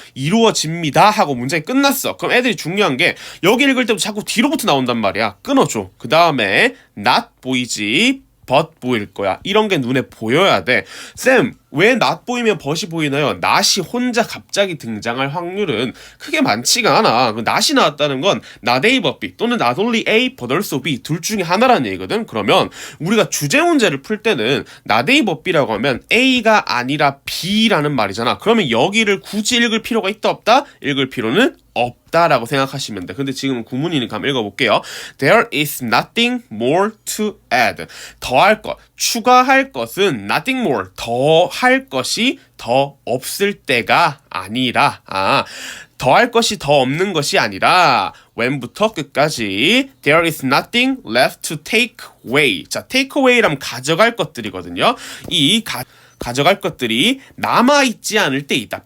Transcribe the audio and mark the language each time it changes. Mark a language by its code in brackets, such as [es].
[ko] 이루어집니다 하고 문장이 끝났어. 그럼 애들이 중요한 게 여기 읽을 때부터 자꾸 뒤로부터 나온단 말이야. 끊어줘. 그 다음에 not 보이지 but 보일 거야. 이런 게 눈에 보여야 돼. 쌤, 왜 not 보이면 but이 보이나요? not이 혼자 갑자기 등장할 확률은 크게 많지가 않아. not이 나왔다는 건 not A but B 또는 not only A but also B 둘 중에 하나라는 얘기거든. 그러면 우리가 주제 문제를 풀 때는 not A but B라고 하면 A가 아니라 B라는 말이잖아. 그러면 여기를 굳이 읽을 필요가 있다 없다? 읽을 필요는 없다라고 생각하시면 돼. 근데 지금은 구문이니까 한번 읽어볼게요. [en] There is nothing more to add. [ko] 더할 것, 추가할 것은 [en] nothing more, [ko] 더 할 것이 더 없을 때가 아니라, 더할 것이 더 없는 것이 아니라 when부터 끝까지 [en] there is nothing left to take away. [ko] 자, [en] take away [ko] 라면 가져갈 것들이거든요. 이 가져갈 것들이 남아있지 않을 때이다.